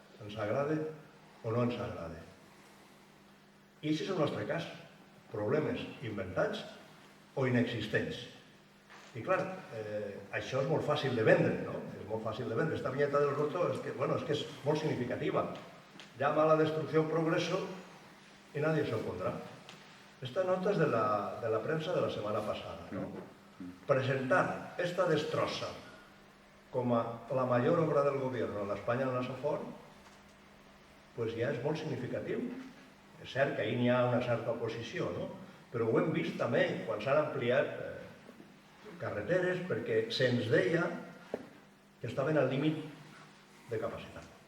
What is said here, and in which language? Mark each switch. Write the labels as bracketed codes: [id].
[ca] Ens agrada o no ens agrada. I aquest és el nostre cas. Problemes inventats o inexistents. I clar, això és molt fàcil de vendre, no? És molt fàcil de vendre. Esta viñeta del roto és que és molt significativa. [es] Llama a la destrucción progreso y nadie se opondrá. [ca] Esta nota és de la premsa de la setmana passada, no? Presentar esta destrossa com a la major obra del gobierno en l'Espanya en la Safor, pues ja és molt significatiu. És cert que ahir n'hi ha una certa oposició, no? Però ho hem vist també quan s'han ampliat carreteres perquè se'ns deia que estaven al límit de capacitat.